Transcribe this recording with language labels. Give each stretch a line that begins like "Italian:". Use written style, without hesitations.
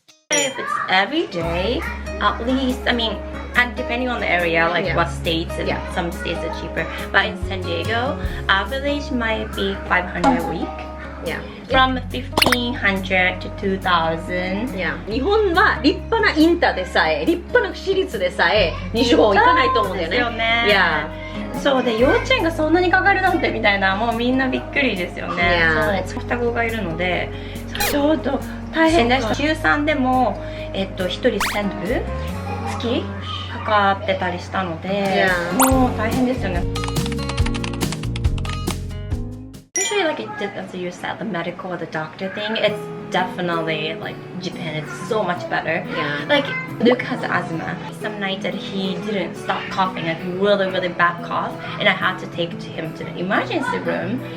English: If it's every day, at least, I mean, and depending on the area, like what states, and some states are cheaper. But in San Diego, average might be 500 a week. Yeah. From 1,500 to 2,000. Yeah.
Japanese: 日本は立派なインターでさえ、立派な私立でさえ25行かないと思うんだよね。ですよね。
English: Yeah.
Japanese: そうで、幼稚園がそんなにかかるなんてみたいな、もうみんなびっくりですよね。そう、双子がいるので、ちょっと大変でした。週3でも1人1000ドル月かかってたりしたので、もう大変ですよね。
English: Especially like as you said, the medical or the doctor thing, it's definitely like Japan is so much better. Yeah. Like Luke has asthma. Some night that he didn't stop coughing, like really bad cough, and I had to take him to the emergency room.